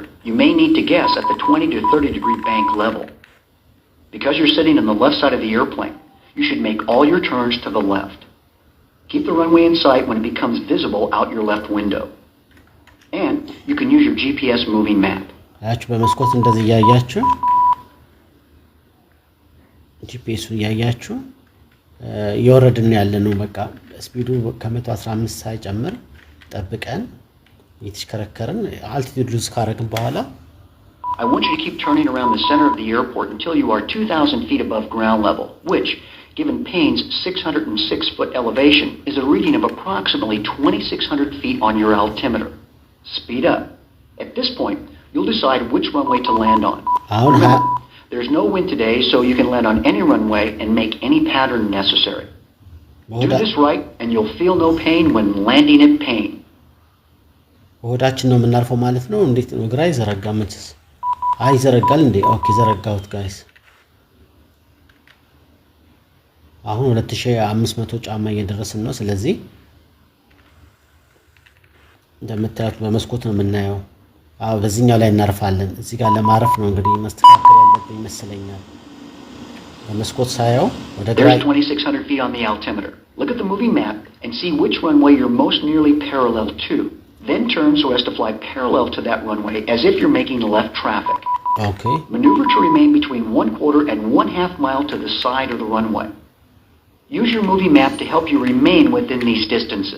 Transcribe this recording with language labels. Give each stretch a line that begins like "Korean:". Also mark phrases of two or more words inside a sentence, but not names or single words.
English: You may need to guess at the 20 to 30 degree bank level. Because you're sitting on the left side of the airplane, you should make all your turns to the left. Keep the runway in sight when it becomes visible out your left window. And you can use your GPS moving map.
Amharic: አያችሁ በመስኮት እንደዚህ ያያችሁ ጂፒኤሱን ያያችሁ እየወረድን ያለነው በቃ ስፒዱ ከ115 ሳይጨምር ጠብቀን እየተሽከረከርን
English: altitude lose
Amharic: ካረግን በኋላ
English: I want you to keep turning around the center of the airport until you are 2,000 feet above ground level, which, given Payne's 606-foot elevation, is a reading of approximately 2,600 feet on your altimeter. Speed up. At this point, you'll decide which runway to land on. Remember, there's no wind today, so you can land on any runway and make any pattern necessary. Do this right, and you'll feel no pain when landing at Payne.
Amharic: ወዳችን ነው የምናርፈው ማለት ነው እንዴት ነው ግራ ይዘረጋምትስ አይ ዘረጋል እንዴ ኦኬ ዘረጋውት ጋይስ አሁን 2500 ጫማ እየደረስን ነው ስለዚህ እንደምታዩት በመስኮት ነው የምናየው አዎ በዚህኛው ላይ እናርፋለን እዚህ ጋር ለማረፍ ነው እንግዲህ መስተካከል ያለብኝ ይመስለኛል በመስኮት ሳየው ወደ ግራ
English: 2600 feet on the altimeter. Look at the moving map and see which runway you're most nearly parallel to. Then turn so as to fly parallel to that runway as if you're making left traffic. Okay. Maneuver to remain between 1/4 and 1/2 mile to the side of the runway. Use your movie map to help you remain within these distances.